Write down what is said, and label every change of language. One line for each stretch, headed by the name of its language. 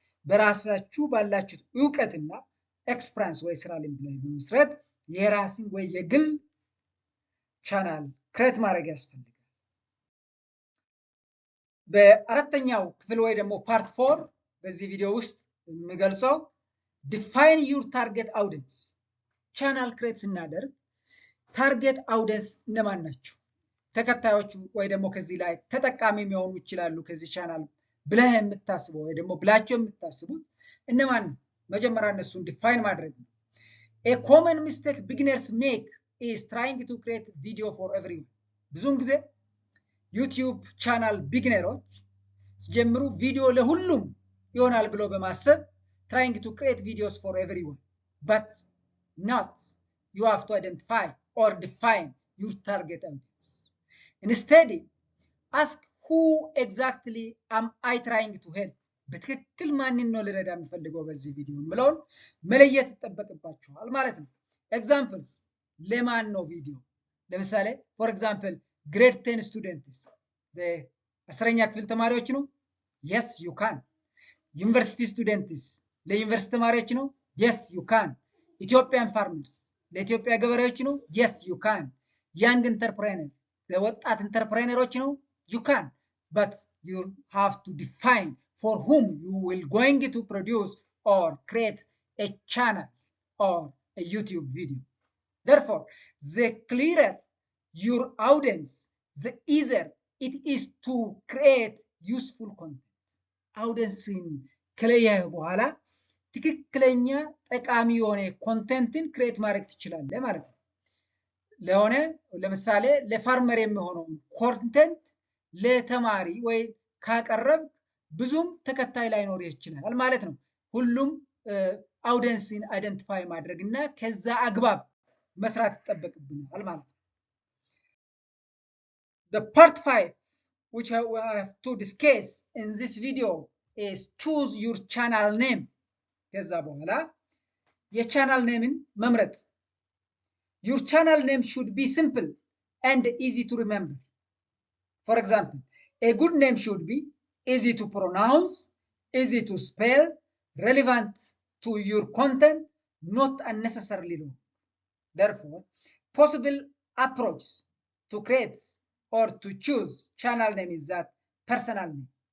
Amharic: በራሳችሁ ባላችሁት ዕውቀትና ኤክስፒሪየንስ ወይ ስራ ልምድ ላይ በመሰረት የራስን ወይ የግል ቻናል ክሬት ማድረግ ያስፈልጋል። በአራተኛው ክፍል ወይ ደግሞ ፓርት 4 በዚህ ቪዲዮ ውስጥ የሚገልጸው ዲፋይን ዩር ታርጌት አውዲየንስ። ቻናል ክሬት ስናደርግ ታርጌት አውዲየንስ እነማን ናቸው? ተከታዮቹ ወይ ደግሞ ከዚህ ላይ ተጠቃሚ የሚሆኑ ይችላሉ ከዚህ ቻናል ብለህ የምታስበው ወይ ደግሞ ብላችሁ የምታስቡት እነማን ነው? መጀመሪያ እነሱን ዲፋይን ማድረግ ነው።
English: a common mistake beginners make is trying to create video for everyone።
Amharic: ብዙውን ጊዜ ዩቲዩብ ቻናል ቢግነሮች ሲጀምሩ ቪዲዮ ለሁሉም ይሆናል ብሎ በማሰብ
English: trying to create videos for everyone but not. you have to identify or define your target audience. instead ask who exactly am I trying to help።
Amharic: በትክክል ማንን ነው ልረዳ የምፈልገው በዚህ ቪዲዮ ምለውን መለየት ይጠበቅባችኋል ማለት ነው። ኤግዛምፕልስ ለማን ነው ቪዲዮ? ለምሳሌ ፎር ኤግዛምፕል ግሬድ 10 ስቱደንትስ ለ10ኛ ክፍል ተማሪዎች ነው?
English: yes you can።
Amharic: ዩኒቨርሲቲ ስቱደንትስ ለዩኒቨርሲቲ ተማሪዎች ነው?
English: yes you can።
Amharic: ኢትዮጵያን ፋርመርስ ለኢትዮጵያ ገበሬዎች ነው?
English: yes you can።
Amharic: ያንግ ኢንተርፕሬነር ለወጣት ኢንተርፕሬነሮች ነው?
English: you can but you have to define for whom you will going to produce or create a channel or a YouTube video. Therefore, the clearer your audience, the easier it is to create useful content.
Amharic: Audience in ከለየ በኋላ ትክክለኛ ጠቃሚ የሆነ ኮንቴንትን ክሬት ማድረግ ትችላለህ ማለት ነው። ለምሳሌ ለፋርመር የሚሆነው ኮንቴንት ለተማሪ ወይ ካቀረብ ብዙም ተከታይ ላይኖር ይችላል ማለት ነው። ሁሉም አውዲየንስን አይደንቲፋይ ማድረግና ከዛ አግባብ መስራት ይጠበቅብናል ማለት ነው።
English: The part 5 which I have to discuss in this video is choose your channel name።
Amharic: ከዛ በኋላ የቻናል ኔምን መምረጥ።
English: Your channel name should be simple and easy to remember. For example, a good name should be easy to pronounce, easy to spell, relevant to your content, not unnecessarily long. Therefore, possible approach to create or to choose channel name is that personal name.